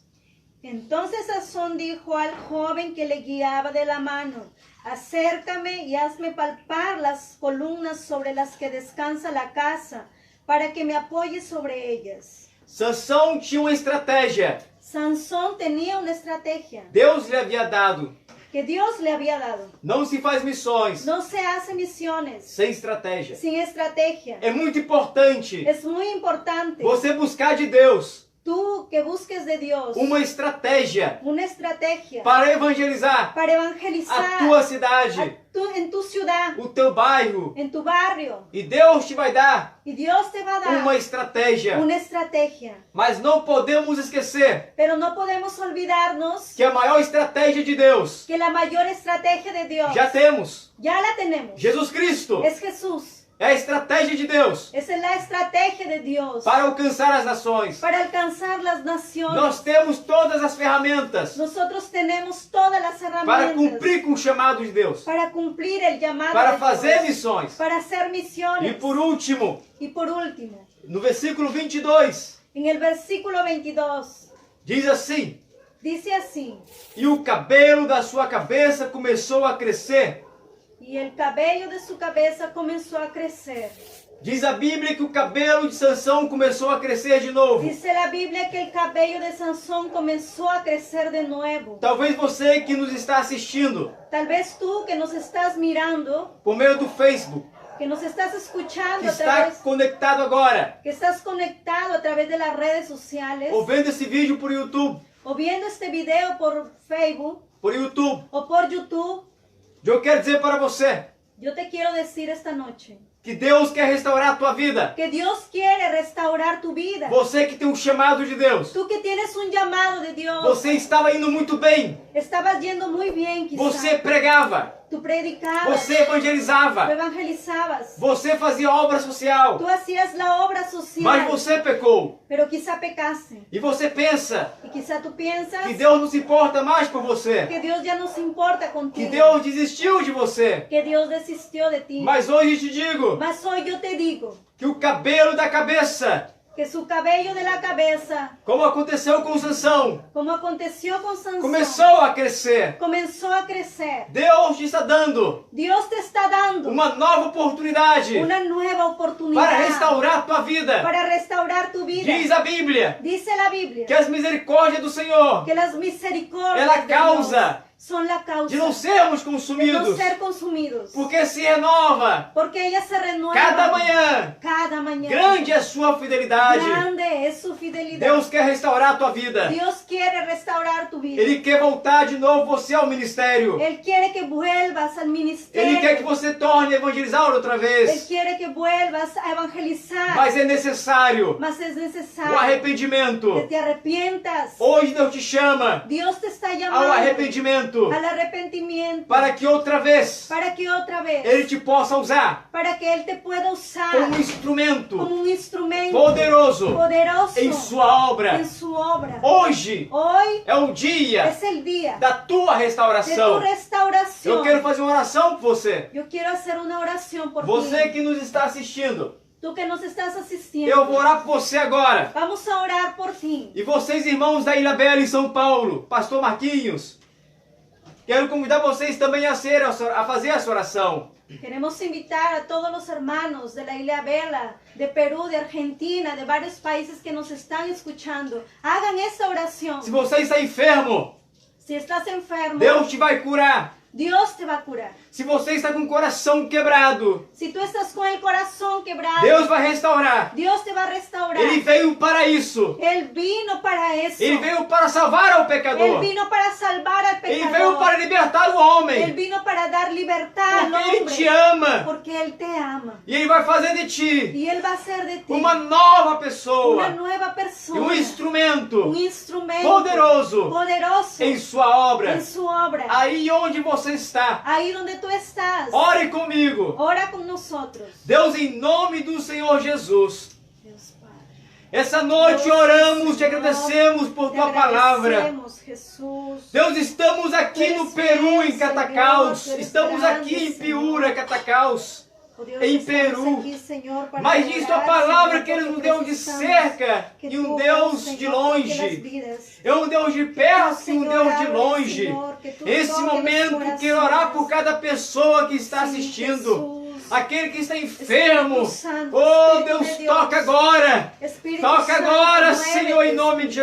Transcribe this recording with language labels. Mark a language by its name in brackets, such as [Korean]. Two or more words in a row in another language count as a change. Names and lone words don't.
[Spanish] Entonces Sansón dijo al joven que le guiaba de la mano: acércame y hazme palpar las columnas sobre las que descansa la casa, para que me apoye sobre ellas. [Portuguese] Sansão tinha uma estratégia. [Spanish] Sansón tenía una estrategia [Portuguese] Deus lhe havia dado. [Spanish] que Dios le había dado. [Portuguese] Não se faz missões [Spanish] No se hace misiones [Portuguese] sem estratégia. [Spanish] sin estrategia. [Portuguese] É muito importante [Spanish] Es muy importante [Portuguese] você buscar de Deus [Spanish] tú que busques de Dios [Portuguese] uma estratégia [Spanish] una estrategia [Portuguese] para evangelizar [Spanish] para a evangelizar [Portuguese] tua cidade, [Spanish] en tu ciudad, [Portuguese] o teu bairro. [Spanish] en tu barrio. [Portuguese] E Deus te vai dar [Spanish] Y Dios te va a dar [Portuguese] uma estratégia. [Spanish] una estrategia. [Portuguese] Mas não podemos esquecer [Spanish] Pero no podemos olvidarnos [Portuguese] que a maior estratégia de Deus [Spanish] que la mayor estrategia de Dios [Portuguese] já temos. [Spanish] ya la tenemos. [Portuguese] Jesus Cristo [Spanish] Es Jesús. [Portuguese] é a estratégia de Deus [Spanish] Esa es la estrategia de Dios [Portuguese] para alcançar as nações. [Spanish] para alcanzar las naciones. [Portuguese] Nós temos todas as ferramentas [Spanish] Nosotros tenemos todas las [Portuguese] para [Spanish] herramientas [Portuguese] cumprir com o chamado de Deus, [Spanish] para cumplir el llamado [Portuguese] para [Spanish] de [Portuguese] fazer [Spanish] Dios, [Portuguese] missões. [Spanish] para hacer misiones. [Portuguese] E por último, [Spanish] Y por último, [Portuguese] no versículo 22, [Spanish] en el versículo 22, [Portuguese] diz assim: [Spanish] dice así: [Portuguese] e o cabelo da sua cabeça começou a crescer. [Spanish] y el cabello de su cabeza comenzó a crecer. [Portuguese] Diz a Bíblia que o cabelo de Sansão começou a crescer de novo. [Spanish] Dice la Biblia que el cabello de Sansón comenzó a crecer de nuevo. [Portuguese] Talvez você que nos está assistindo [Spanish] Tal vez tú que nos estás mirando, [Portuguese] por meio do Facebook, [Spanish] que nos estás que escuchando a [Portuguese] está [Spanish] través, [Portuguese] conectado agora, [Spanish] que estás conectado a través de las redes sociales, [Portuguese] ou vendo esse vídeo por YouTube, [Spanish] o viendo este video por Facebook o por YouTube, [Portuguese] eu quero dizer para você [Spanish] yo te quiero decir esta noche [Portuguese] que Deus quer restaurar a tua vida. [Spanish] que Dios quiere restaurar tu vida. [Portuguese] Você que tem um chamado de Deus, [Spanish] Tú que tienes un llamado de Dios, [Portuguese] você estava indo muito bem, [Spanish] estabas yendo muy bien quizás. [Portuguese] você pregava, [Spanish] Tú predicabas, [Portuguese] você [Spanish] tú [Portuguese] evangelizava, [Spanish] evangelizabas, [Portuguese] você fazia obra social, [Spanish] tú hacías la obra social, [Portuguese] mas você pecou. [Spanish] pero quizá pecaste. [Portuguese] E você pensa [Spanish] Y quizá tú piensas [Portuguese] que Deus não se importa mais com você, [Spanish] que Dios ya no se importa [Portuguese] que [Spanish] contigo, [Portuguese] Deus desistiu de você. [Spanish] que Dios desistió de ti. [Portuguese] Mas hoje te digo [Spanish] Mas hoy yo te digo [Portuguese] que o cabelo da cabeça, [Spanish] que su cabello de la cabeza, [Portuguese] como aconteceu com Sansão, [Spanish] como aconteció con Sansón, [Portuguese] começou a crescer. [Spanish] comenzó a crecer. [Portuguese] Deus te está dando [Spanish] Dios te está dando [Portuguese] uma nova oportunidade [Spanish] una nueva oportunidad [Portuguese] para restaurar a tua vida. [Spanish] para restaurar tu vida. [Portuguese] Diz a Bíblia [Spanish] Dice la Biblia [Portuguese] que as misericórdias do Senhor [Spanish] que las misericordias [Portuguese] ela [Spanish] de [Portuguese] causa [Spanish] Dios son la causa [Portuguese] de não sermos [Spanish] de no [Portuguese] consumidos, [Spanish] ser consumidos, [Portuguese] porque se renova [Spanish] porque ella se renueva [Portuguese] cada manhã. [Spanish] cada mañana. [Portuguese] Grande é a sua fidelidade. [Spanish] Grande es su fidelidad. [Portuguese] Deus quer restaurar a tua vida. [Spanish] Dios quiere restaurar tu vida. [Portuguese] Ele quer voltar de novo você ao ministério. [Spanish] Él quiere que vuelvas al ministerio. [Portuguese] Ele quer que você torne a evangelizar outra [Spanish] Él [Portuguese] vez. [Spanish] quiere que vuelvas a evangelizar. [Portuguese] Mas é necessário [Spanish] Mas es [Portuguese] o [Spanish] necesario [Portuguese] arrependimento. [Spanish] que te arrepientas. [Portuguese] Hoje Deus te chama [Spanish] Dios te está [Portuguese] ao [Spanish] llamando [Portuguese] arrependimento [Spanish] al arrepentimiento [Portuguese] para que outra vez [Spanish] para que otra vez, [Portuguese] Ele te possa usar [Spanish] para que Él te pueda usar [Portuguese] como um instrumento [Spanish] como un instrumento [Portuguese] poderoso [Spanish] poderoso [Portuguese] em sua obra. [Spanish] en su obra. [Portuguese] Hoje [Spanish] Hoy [Portuguese] é o dia [Spanish] es el día [Portuguese] da tua [Spanish] de tu [Portuguese] restauração. [Spanish] restauración. [Portuguese] Eu quero fazer uma oração por você. [Spanish] Yo quiero hacer una oración por [Portuguese] Você [Spanish] ti. [Portuguese] que nos está assistindo. [Spanish] Tú que nos estás [Portuguese] eu [Spanish] asistiendo, [Portuguese] vou orar por você agora. [Spanish] vamos a orar por ti. [Portuguese] E vocês, irmãos da Ilha Bela em São Paulo, Pastor Marquinhos, quero convidar vocês também a fazer essa oração. [Spanish] Queremos invitar a todos los hermanos de la Isla Bela, de Perú, de Argentina, de varios países que nos están escuchando. Hagan esta oración. [Portuguese] Se você está enfermo, [Spanish] Si estás enfermo, [Portuguese] Deus te vai curar. [Spanish] Dios te va a curar. [Portuguese] Se você está com o coração quebrado, [Spanish] Si tú estás con el corazón quebrado, [Portuguese] Deus vai restaurar. [Spanish] Dios te va a restaurar. [Portuguese] Ele veio para isso. [Spanish] Él vino para eso. [Portuguese] Ele veio para salvar ao [Spanish] Él [Portuguese] pecador. [Spanish] vino para salvar al [Portuguese] Ele [Spanish] pecador. [Portuguese] veio para libertar o [Spanish] Él [Portuguese] homem. [Spanish] vino para dar libertad al [Portuguese] Porque Ele [Spanish] hombre. [Portuguese] te ama. [Spanish] Porque Él te ama. [Portuguese] E Ele vai fazer de ti [Spanish] Y Él va a hacer de ti [Portuguese] uma nova [Spanish] una [Portuguese] pessoa. [Spanish] nueva [Portuguese] E [Spanish] persona. [Portuguese] um instrumento [Spanish] Un instrumento [Portuguese] poderoso [Spanish] poderoso [Portuguese] em sua obra. [Spanish] en su obra. [Portuguese] Aí onde você está, [Spanish] Ahí donde tú estás, [Portuguese] ore comigo. [Spanish] ora con nosotros. [Portuguese] Deus, em nome do Senhor Jesus, [Spanish] Dios Padre. [Portuguese] essa noite oramos, te agradecemos por [Spanish] Te [Portuguese] tua palavra. [Spanish] agradecemos, Jesús. [Portuguese] Deus, estamos aqui no Peru, em Catacaus. Estamos aqui em Piura, Catacaus. [Spanish] Oh Dios, [Portuguese] em [Spanish] estamos [Portuguese] Peru. [Spanish] aquí, Señor, para [Portuguese] Mas diz tua [Spanish] adorar, [Portuguese] palavra [Spanish] Señor, [Portuguese] que Ele é um [Spanish] porque [Portuguese] Deus de [Spanish] precisamos [Portuguese] cerca [Spanish] que [Portuguese] e um [Spanish] tu [Portuguese] Deus [Spanish] Señor, [Portuguese] de [Spanish] toque las [Portuguese] longe. [Spanish] vidas. [Portuguese] É um Deus de perto e um Senhor, Deus de abre, longe. Senhor, que tu Esse toque momento nos quero orar corações. por cada pessoa que está Sim, assistindo. Jesus. Aquele que está enfermo. Espírito Santo, Oh, Espírito Deus, de Deus. toca agora. Espírito Toca Santo, agora, [Spanish] muévete, [Portuguese] Senhor, em nome de